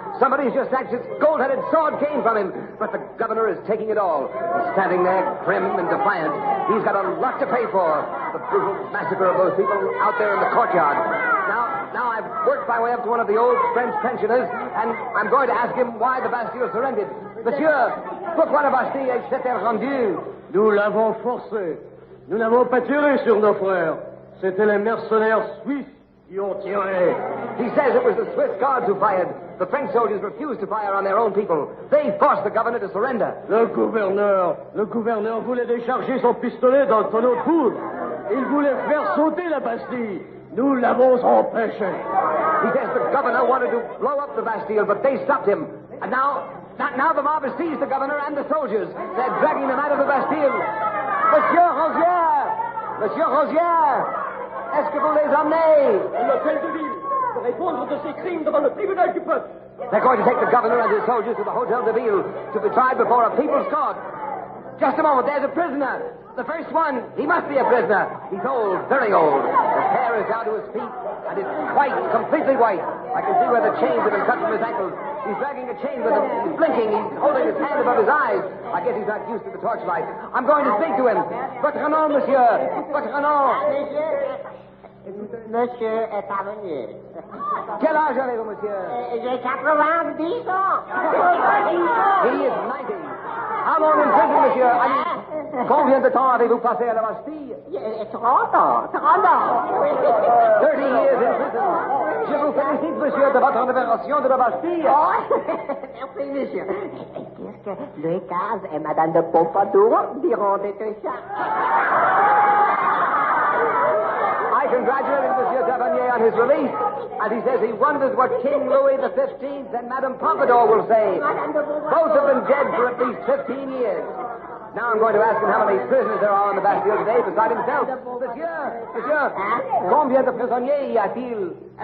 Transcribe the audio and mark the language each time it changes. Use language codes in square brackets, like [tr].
[en] Somebody's just snatched his gold-headed sword cane from him, but the governor is taking it all. He's standing there, prim and defiant. He's got a lot to pay for the brutal massacre of those people out there in the courtyard. Now I've worked my way up to one of the old French pensioners, and I'm going to ask him why the Bastille surrendered. [fr] Monsieur, pourquoi la Bastille s'est rendue? Nous l'avons forcé. Nous n'avons pas tiré sur nos frères. C'était les mercenaires suisses qui ont tiré. [en] He says it was the Swiss guards who fired. The French soldiers refused to fire on their own people. They forced the governor to surrender. [fr] Le gouverneur voulait décharger son pistolet dans le tonneau de poudre. Il voulait faire sauter la Bastille. Nous l'avons empêché. [en] He says the governor wanted to blow up the Bastille, but they stopped him. And now the mob has seized the governor and the soldiers. They're dragging them out of the Bastille. [fr] Monsieur Rosière, est-ce que vous les emmenez? L'hôtel de ville, pour répondre de ses crimes devant le tribunal du peuple. [en] They're going to take the governor and his soldiers to the Hotel de Ville to be tried before a people's court. Just a moment, there's a prisoner. The first one, he must be a prisoner. He's old, very old. His hair is down to his feet, and it's white, completely white. I can see where the chains have been cut from his ankles. He's dragging a chain with him. He's blinking. He's holding his hand above his eyes. I guess he's not used to the torchlight. I'm going to speak to him. [fr] Votre nom, monsieur. Votre nom. Monsieur est parvenu. Quel âge avez-vous, monsieur? J'ai 90 ans. [en] He is 90. How long in prison, monsieur? [fr] Combien de temps avez-vous passé à la Bastille? 30 ans. [en] 30 years in prison. [fr] Je vous félicite, monsieur, de votre libération de la Bastille. Merci, monsieur. Qu'est-ce que Louis XV et Madame de Pompadour diront de tout ça? [en] I congratulated Monsieur Tavernier on his release, and he says he wonders what King Louis XV and Madame Pompadour will say. Both have been dead for at least 15 years. Now I'm going to ask him how many prisoners there are on the Bastille today beside himself. [fr] Monsieur, combien de prisonniers y a-t-il?